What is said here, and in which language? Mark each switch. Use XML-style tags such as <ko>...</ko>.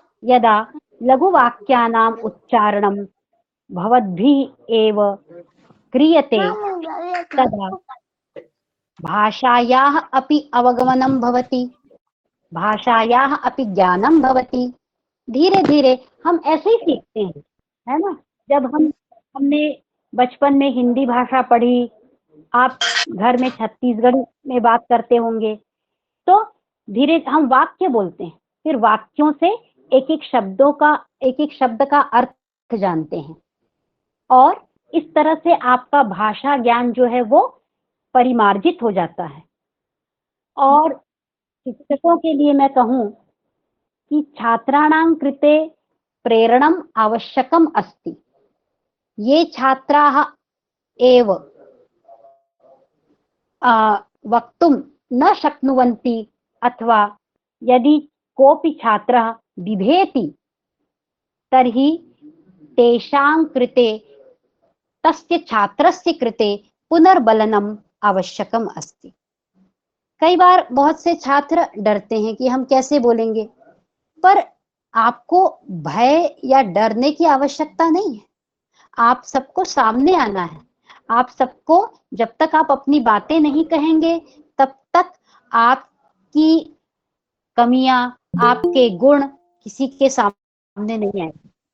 <sa>यदा लघुवाक्यानाम् उच्चारणं भवद्भिः एव क्रियते तदा भाषायाः अपि अवगमनं भवति, भाषायाः अपि ज्ञानं भवति।</sa> <hi>धीरे धीरे हम ऐसे ही सीखते हैं, है ना। जब हमने बचपन में हिंदी भाषा पढ़ी, आप घर में छत्तीसगढ़ी में बात करते होंगे, तो धीरे हम वाक्य बोलते हैं, फिर वाक्यों से एक एक शब्द का अर्थ जानते हैं, और इस तरह से आपका भाषा ज्ञान जो है वो परिमार्जित हो जाता है। और शिक्षकों के लिए मैं कहूँ कि</hi> <sa>छात्राणां कृते प्रेरणम आवश्यकम अस्ति। ये छात्राः एव वक्तुं न शक्नुवन्ति, अथवा यदि कोऽपि छात्रः बिभेति तर्हि तेषां कृते, तस्य छात्रस्य कृते पुनर्बलनम आवश्यकम अस्ति।</sa> <hi>कई बार बहुत से छात्र डरते हैं कि हम कैसे बोलेंगे, पर आपको भय या डरने की आवश्यकता नहीं है। आप सबको सामने आना है। आप सबको, जब तक आप अपनी बातें नहीं कहेंगे तब तक आपकी कमियां, आपके गुण किसी के सामने नहीं आएंगे।</hi>